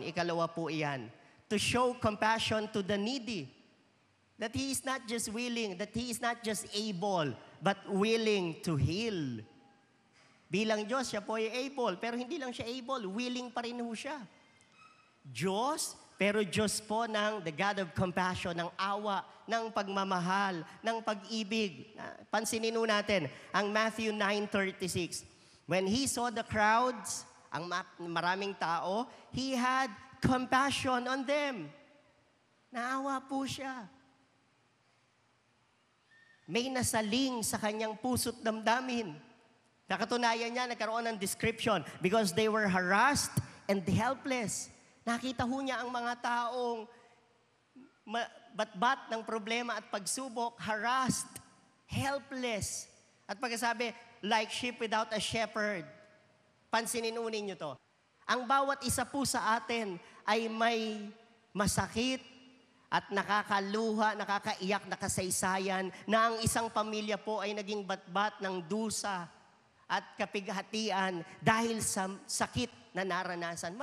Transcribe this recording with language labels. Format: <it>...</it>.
<tl>Ikalawa po iyan,</tl> <en>to show compassion to the needy. That He is not just willing, that He is not just able, but willing to heal.</en> <tl>Bilang Diyos, siya po ay able, pero hindi lang siya able, willing pa rin ho siya. Diyos, pero Diyos po ng the God of compassion, ng awa, ng pagmamahal, ng pag-ibig. Pansinin ho natin, ang Matthew 9:36.</tl> <en>When He saw the crowds,</en> <tl>ang maraming tao,</tl> <en>He had compassion on them.</en> <tl>Naawa po siya. May nasaling sa kanyang puso't damdamin. Nakatunayan niya, nagkaroon ng description,</tl> <en>because they were harassed and helpless.</en> <tl>Nakita ho niya ang mga taong bat-bat ng problema at pagsubok, harassed, helpless. At pagkasabi,</tl> <en>like sheep without a shepherd.</en> <tl>Pansinin niyo to. Ang bawat isa po sa atin ay may masakit at nakakaluha, nakakaiyak na kasaysayan na ang isang pamilya po ay naging batbat ng dusa at kapighatian dahil sa sakit na naranasan.</tl>